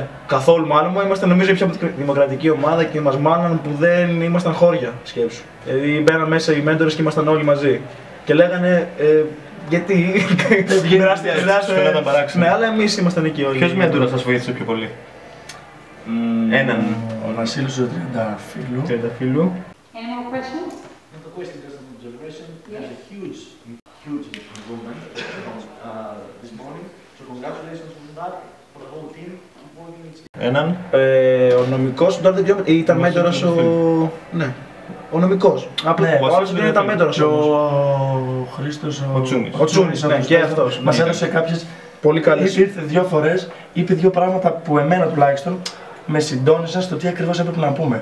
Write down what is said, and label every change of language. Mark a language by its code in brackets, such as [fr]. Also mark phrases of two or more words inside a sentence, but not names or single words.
[el] Καθόλου μάλλον, είμαστε νομίζω η πιο δημοκρατική ομάδα και μας μάλλον που δεν ήμασταν χώρια, σκέψου. Δηλαδή μπαίναν μέσα οι μέντορες και ήμασταν όλοι μαζί. Και λέγανε, γιατί δεν βγαίνει να παράξενο. Ναι, αλλά εμείς ήμασταν εκεί όλοι. Ποιος μέντορας σας βοήθησε πιο πολύ? Έναν. Ο Βασίλης του Τριανταφύλλου. [en] Any more questions? The question just an observation. There's a huge improvement this morning. So congratulations on that for the whole team. [el] Έναν. Ο νομικός ήταν μέντορας ο... Ναι. Ο νομικός. Ο άλλος δεν ήταν μέντορας όμως. Ο Χρήστος ο Τσούνης, ναι, και αυτός. Μας έδωσε κάποιες... Πολύ καλές. Ήρθε 2 φορές, είπε 2 πράγματα που εμένα τουλάχιστον με συντόνισαν στο τι ακριβώς έπρεπε να πούμε.